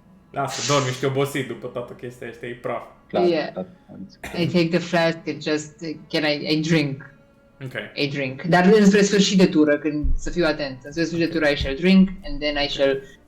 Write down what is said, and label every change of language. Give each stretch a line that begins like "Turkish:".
Romanian: Lasă, dormi, ești obosit după toată chestia asta, e praf.
English: Yeah. I take the flask and just, I drink. Ok. I drink.
Romanian: Dar înspre sfârșit de tură, când să fiu atent. Înspre sfârșit de tură
English: I shall drink and then I shall...